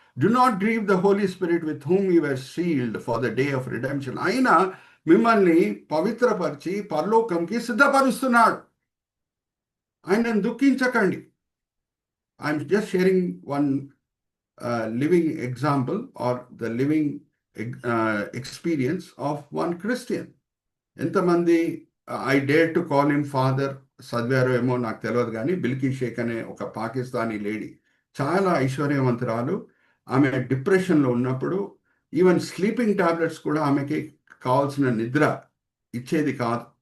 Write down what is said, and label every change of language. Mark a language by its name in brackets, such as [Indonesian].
[English] Do not grieve the Holy Spirit with whom you were sealed for the day of redemption. [Telugu] ఆయన మిమ్మల్ని పవిత్రపరిచి పరలోకంకి సిద్ధపరుస్తున్నాడు. ఆయనను దుఃఖించకండి. [English] I'm just sharing one living example or the living experience of one Christian. [Telugu] ఎంతమంది I dare to call him father చదివారో ఏమో నాకు తెలియదు, కానీ బిల్కీ షేక్ అనే ఒక పాకిస్తానీ లేడీ, చాలా ఐశ్వర్యవంతురాలు. ఆమె డిప్రెషన్లో ఉన్నప్పుడు ఈవెన్ స్లీపింగ్ టాబ్లెట్స్ కూడా ఆమెకి కావాల్సిన నిద్ర ఇచ్చేది కాదు.